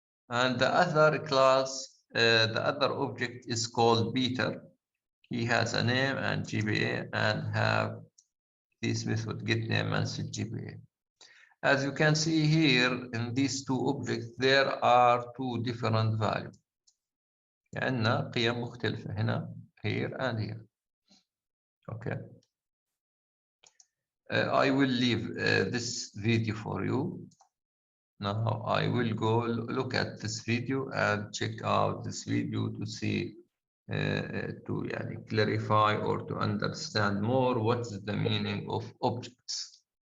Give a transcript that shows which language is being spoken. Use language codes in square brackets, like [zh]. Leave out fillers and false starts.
[en] And the other class, the other object is called Peter. He has a name and GPA, and have this method get name and set GPA. As you can see here in these two objects, there are two different values. [ar] عندنا قيم مختلفة هنا [en] here and here. Okay. I will leave this video for you. Now I will go look at this video and check out this video to see to clarify or to understand more what is the meaning of objects.